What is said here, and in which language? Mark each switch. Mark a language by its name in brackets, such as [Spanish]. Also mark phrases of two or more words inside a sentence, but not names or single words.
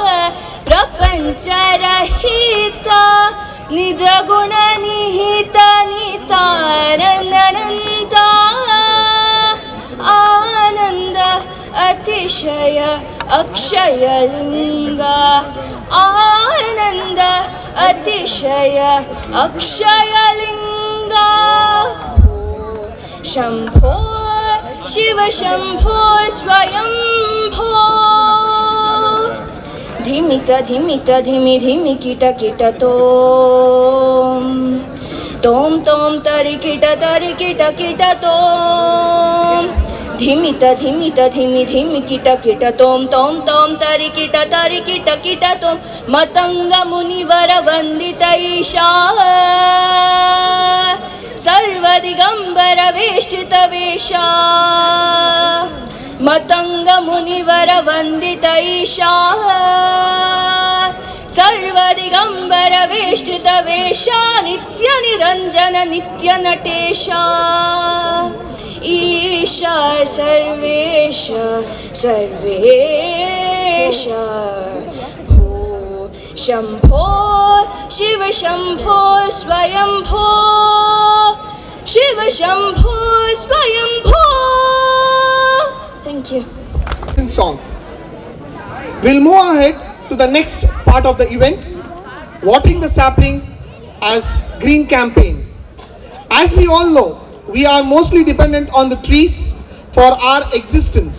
[Sanskrit] Prapancharahita Nija Guna Nihita Nitarananda Ananda Atishaya Akshaya Linga Ananda Atishaya Akshaya Linga Shambho Shiva Shambho Swayambho Dhimita dhimita dhimi dhimi kita kita tom Tom tom tari kita kita tom Dhimita dhimita dhimi dhimi kita kita tom Tom tom tari kita tom Matanga munivara vandita isha Sarvadigambara veshtita vesha Matanga munivara vandita isha Sarva दिगंबर वेष्टित वेशा नित्य निरंजन नित्य नटेशा ईशा सर्वेश सर्वेश भो शंभो शिव शंभो स्वयंभो शिव शंभो स्वयंभो. [English] Thank you. Song. We'll move ahead to the next part of the event, watering the sapling as green campaign. As we all know, we are mostly dependent on the trees for our existence.